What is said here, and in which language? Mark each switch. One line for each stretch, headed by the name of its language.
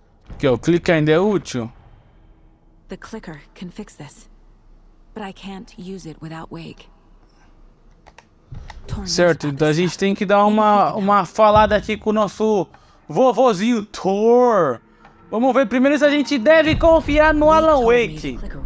Portuguese: Aqui, ó, o clique ainda é útil.
English: The clicker can fix this. But I can't use it without Wake.
Portuguese: Certo, então a gente tem que dar uma falada aqui com o nosso vovozinho Thor. Vamos ver primeiro se a gente deve confiar no Alan Wake.